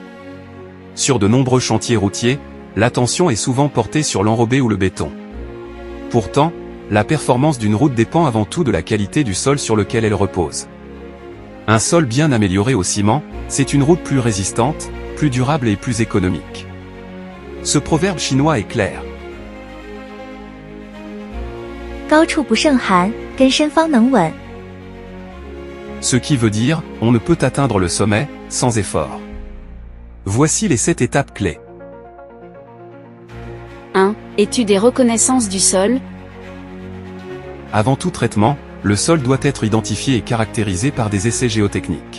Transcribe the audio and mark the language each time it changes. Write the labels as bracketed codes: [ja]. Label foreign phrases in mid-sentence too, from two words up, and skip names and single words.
[fr] Sur de nombreux chantiers routiers, l'attention est souvent portée sur l'enrobé ou le béton. Pourtant, la performance d'une route dépend avant tout de la qualité du sol sur lequel elle repose. Un sol bien amélioré au ciment, c'est une route plus résistante, plus durable et plus économique. Ce proverbe chinois est clair. [zh] 高处不胜寒，根深方能稳。 [fr] Ce qui veut dire, on ne peut atteindre le sommet, sans effort. Voici les 7 étapes clés. 1. Étude et reconnaissance du sol. Avant tout traitement, le sol doit être identifié et caractérisé par des essais géotechniques.